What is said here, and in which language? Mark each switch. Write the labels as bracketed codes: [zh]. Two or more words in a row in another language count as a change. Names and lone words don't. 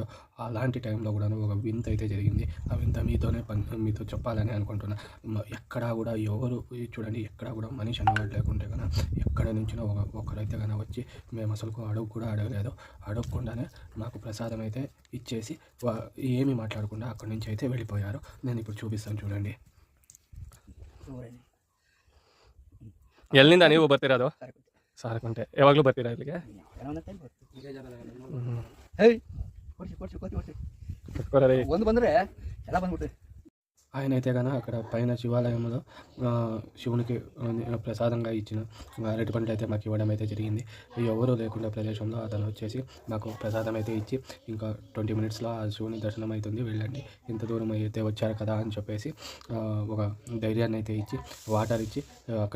[te] అలాంటి టైంలో గూడాను ఒక వింతయితే జరిగింది. ఆ వింత మీతో చెప్పాలని అనుకుంటున్నా. ఎక్కడా గూడా ఎవరు చూడండి ఎక్కడా గూడా మనిషి అనేవాడు లేకుంటే గన ఎక్కడి నుంచినో ఒకరైతే గన వచ్చి మేమసలుకు అడుగు కూడా అడగలేదు. అడగకుండానే మాకు ప్రసాదం అయితే ఇచ్చేసి ఏమీ మాట్లాడకుండా అక్కడి నుంచి అయితే వెళ్ళిపోయారు. నేనిప్పుడు చూపిస్తాను చూడండి. [kn] ಎಲ್ಲಿಂದ ನೀವು ಬರ್ತಿರೋದು? ಸಾರಕುಂಟೆ. ಯಾವಾಗಲೂ ಬರ್ತೀರಾ ಇಲ್ಲಿಗೆ? ಒಂದು ಬಂದರೆ ಎಲ್ಲ ಬಂದ್ಬಿಡ್ತೀವಿ. [te] ఆయన అయితే గన అక్కడ పైన శివాలయంలో శివునికి ప్రసాదంగా ఇచ్చిన అరటిపండ్లు అయితే మాకు ఇవ్వడం అయితే జరిగింది. ఎవరూ లేకుండా ప్రదేశంలో అతను వచ్చేసి మాకు ప్రసాదం అయితే ఇచ్చి ఇంకా 20 మినిట్స్లో ఆ శివుని దర్శనం అవుతుంది, వెళ్ళండి, ఇంత దూరం అయితే వచ్చారు కదా అని చెప్పేసి ఒక ధైర్యాన్ని అయితే ఇచ్చి వాటర్ ఇచ్చి అక్కడ